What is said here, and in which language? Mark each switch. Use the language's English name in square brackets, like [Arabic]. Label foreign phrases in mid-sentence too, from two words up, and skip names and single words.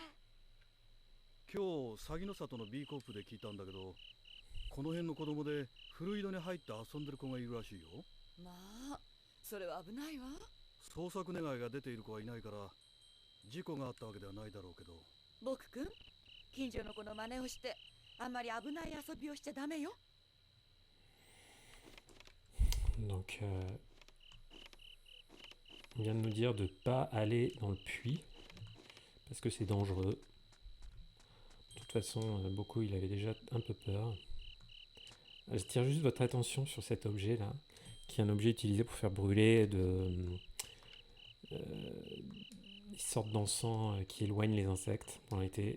[Japanese] 今日鷺の里の B コープで聞いたんだけど、この辺の子供で古井戸に入って遊んでる子がいるらしいよ。まあそれは危ないわ。捜索願いが出ている子はいないから事故があったわけではないだろうけど。僕くん近所の子の真似をしてあんまり危ない遊びをしちゃダメよ。 [French] Donc, on vient de nous dire de pas aller dans le puits parce que c'est dangereux. De toute façon, beaucoup il avait déjà un peu peur. J'attire juste votre attention sur cet objet là, qui est un objet utilisé pour faire brûler une sorte d'encens qui éloigne les insectes pendant l'été.